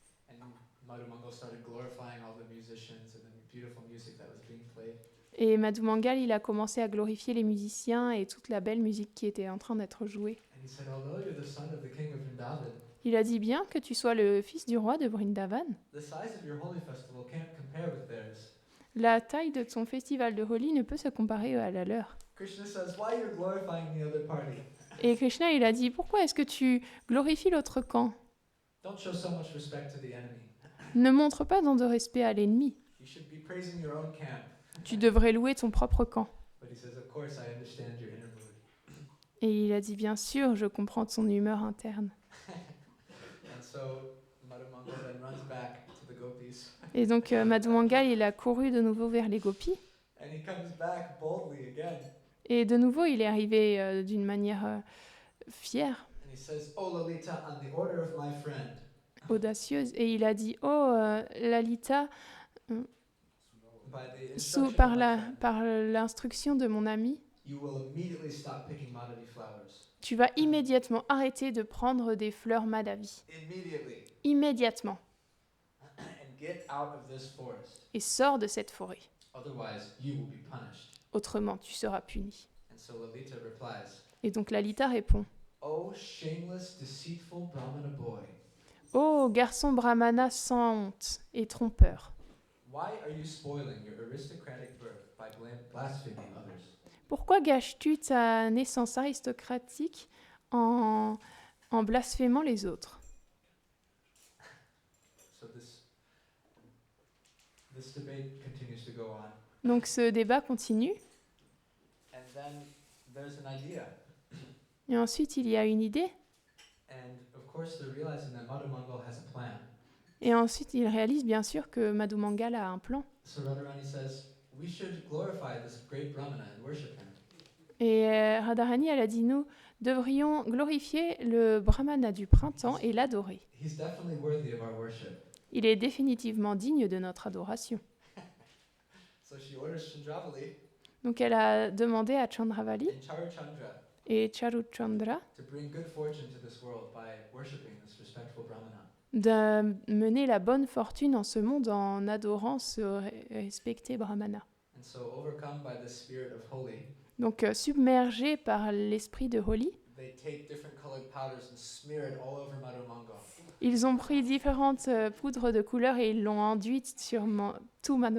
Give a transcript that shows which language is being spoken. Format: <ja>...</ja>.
<en>And Madhumangal started glorifying all the musicians and the beautiful music that was being played.</en> <fr>Et Madhumangal, il a commencé à glorifier les musiciens et toute la belle musique qui était en train d'être jouée.</fr> <en>And he said, although you're the son of the king of Vrindavan,</en> <fr>Il a dit bien que tu sois le fils du roi de Vrindavan.</fr> <en>the size of your holy festival can't compare with theirs.</en> <fr>La taille de ton festival de Holi ne peut se comparer à la leur.</fr> <en>Krishna says, why you're glorifying the other party?</en> <fr>Et Krishna, il a dit, pourquoi est-ce que tu glorifies l'autre camp?</fr> <en>Don't show so much respect to the enemy.</en> <fr>Ne montre pas tant de respect à l'ennemi.</fr> <en>You should be praising your own camp.</en> <fr>Tu devrais louer ton propre camp.</fr> <en>But he says, of course, I understand your inner mood.</en> <fr>Et il a dit, bien sûr, je comprends ton humeur interne.</fr> <en>And so Madhumangal then runs back to the gopis.</en> <fr>Et donc Madhumangal, il a couru de nouveau vers les gopis.</fr> <en>And he comes back boldly again.</en> <fr>Et de nouveau, il est arrivé d'une manière fière,</fr> <en>And he says, oh Lalita, on the order of my friend,</en> <fr>audacieuse. Et il a dit, oh Lalita,</fr> <en>by the instruction of my friend,</en> <fr>par l'instruction de mon ami,</fr> <en>you will immediately stop picking Madhavi flowers.</en> <fr>tu vas immédiatement arrêter de prendre des fleurs Madhavi.</fr> <en>Immediately.</en> <fr>Immédiatement.</fr> <en>And get out of this forest.</en> <fr>Et sors de cette forêt.</fr> <en>Otherwise, you will be punished.</en> <fr>Autrement, tu seras puni.</fr> <en>And so Lalita replies,</en> <fr>Et donc Lalita répond,</fr> <en>oh shameless, deceitful Brahmana boy,</en> <fr>ô garçon brahmana sans honte et trompeur,</fr> <en>Why are you spoiling your aristocratic birth by blaspheming others?</en> <fr>Pourquoi gâches-tu ta naissance aristocratique en blasphémant les autres?</fr> <en>So this debate continues to go on.</en> <fr>Donc ce débat continue.</fr> <en>And then there's an idea.</en> <fr>Et ensuite, il y a une idée.</fr> <en>And of course, they're realizing that Madhu Mangal has a plan.</en> <fr>Et ensuite, il réalise bien sûr que Madhu Mangal a un plan.</fr> <en>So Radharani says, we should glorify this great Brahmana and worship him.</en> <fr>Et Radharani, elle a dit, nous devrions glorifier le Brahmana du printemps et l'adorer.</fr> <en>He's definitely worthy of our worship.</en> <fr>Il est définitivement digne de notre adoration.</fr> <en>So she orders Chandravali</en> <fr>Donc elle a demandé à Chandravali</fr> <en>and Charuchandra</en> <fr>et Charuchandra</fr> <en>to bring good fortune to this world by worshiping this respectful Brahmana.</en> <fr>de mener la bonne fortune en ce monde en adorant ce respecté Brahmana.</fr> <en>And so overcome by the spirit of Holi,</en> <fr>Donc submergé par l'esprit de Holi,</fr> <en>they take different colored powders and smear it all over Madhu Mangal.</en> <fr>ils ont pris différentes poudres de couleurs et ils l'ont enduite sur tout Madhu</fr>